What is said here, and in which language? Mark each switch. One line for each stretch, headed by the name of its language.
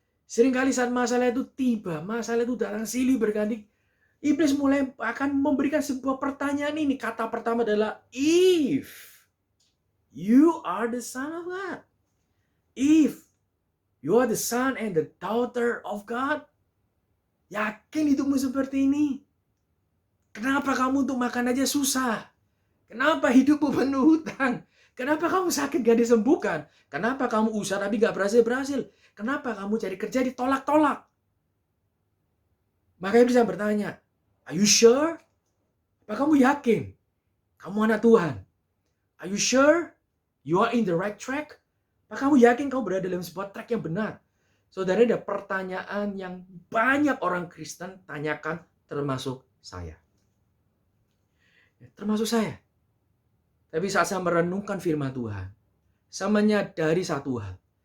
Indonesian: Seringkali saat masalah itu tiba, masalah itu datang silih berganti, iblis mulai akan memberikan sebuah pertanyaan ini. Kata pertama adalah
English: if you are the son of God. If you are the son and the daughter of God.
Indonesian: Yakin hidupmu seperti ini? Kenapa kamu untuk makan aja susah? Kenapa hidupmu penuh hutang? Kenapa kamu sakit gak disembuhkan? Kenapa kamu usaha tapi gak berhasil-berhasil? Kenapa kamu cari kerja ditolak-tolak? Maka iblis bertanya,
English: are you sure?
Indonesian: Apa kamu yakin? Kamu anak Tuhan.
English: Are you sure? You are in the right track?
Indonesian: Apa kamu yakin kamu berada dalam sebuah track yang benar? Saudara, ada pertanyaan yang banyak orang Kristen tanyakan, termasuk saya. Termasuk saya. Tapi saat saya merenungkan firman Tuhan, saya menyadari satu hal.